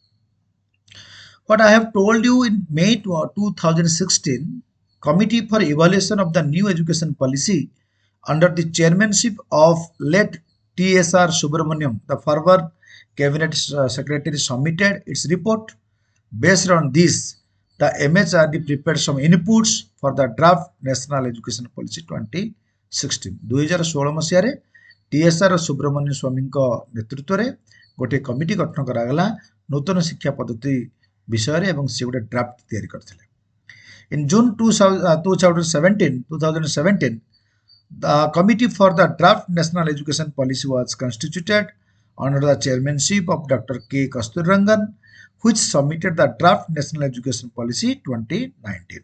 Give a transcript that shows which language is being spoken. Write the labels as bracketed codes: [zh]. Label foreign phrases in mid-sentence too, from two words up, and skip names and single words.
[en] What I have told you in May 2016, Committee for Evaluation of the New Education Policy under the chairmanship of late TSR Subramaniam, the former Cabinet Secretary, submitted its report. Based on this, the MHRD prepared some inputs for the draft National Education Policy 2016. [or] 2016 ମସିହାରେ TSR ସୁବ୍ରମଣ୍ୟ ସ୍ୱାମୀଙ୍କ ନେତୃତ୍ୱରେ ଗୋଟିଏ କମିଟି ଗଠନ କରାଗଲା ନୂତନ ଶିକ୍ଷା ପଦ୍ଧତି ବିଷୟରେ, ଏବଂ ସେ ଗୋଟେ ଡ୍ରାଫ୍ଟ ତିଆରି କରିଥିଲେ. [en] In June 2017, the Committee for the Draft National Education Policy was constituted under the chairmanship of Dr. K. Kasturirangan, which submitted the draft National Education Policy 2019.